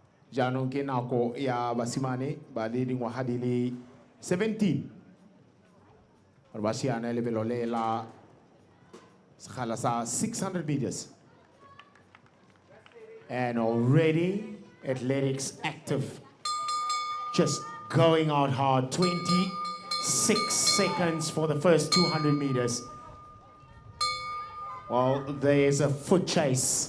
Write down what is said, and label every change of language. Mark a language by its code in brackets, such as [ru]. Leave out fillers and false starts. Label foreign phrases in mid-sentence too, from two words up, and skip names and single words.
[tn] jaanong ke nako ya basimane ba le dingwaga di le 17 gore ba siana lebelo le la sekgala sa 600 meters. [en] And already athletics active, just going out hard. 26 seconds for the first 200 meters. Well, there's a foot chase.